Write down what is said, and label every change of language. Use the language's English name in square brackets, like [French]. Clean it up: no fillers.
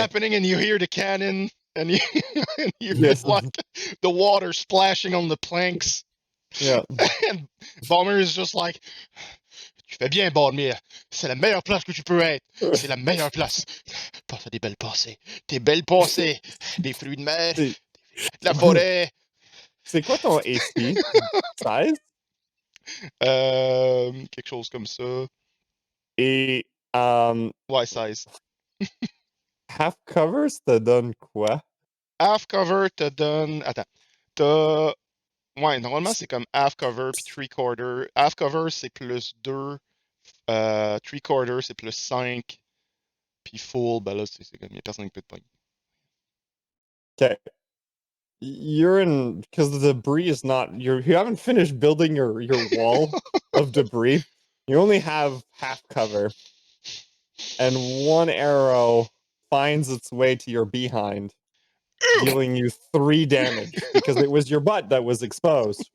[English] happening and you hear the cannon and you Yes. feel like the water splashing on the planks. Yeah. And Bhalmir is just like, [French] tu fais bien, [English] Bhalmir. [French] C'est la meilleure place que tu peux être. C'est la meilleure place. Pense à des belles pensées. Des belles pensées. Des fruits de mer. C'est- De la forêt. C'est quoi ton AC? 16? Quelque chose comme ça. Et Ouais, 16. half covers te donne quoi? Half cover te donne. Attends. T'as. Ouais, normalement, c'est comme half cover puis 3/4. Half cover, c'est plus 2. 3/4, c'est plus 5. Puis full, ben là, c'est comme, y'a personne qui peut te pogner. [English] Okay. You're in, because the debris is not, you haven't finished building your wall of debris. You only have half cover. And one arrow finds its way to your behind, dealing you 3 damage because it was your butt that was exposed.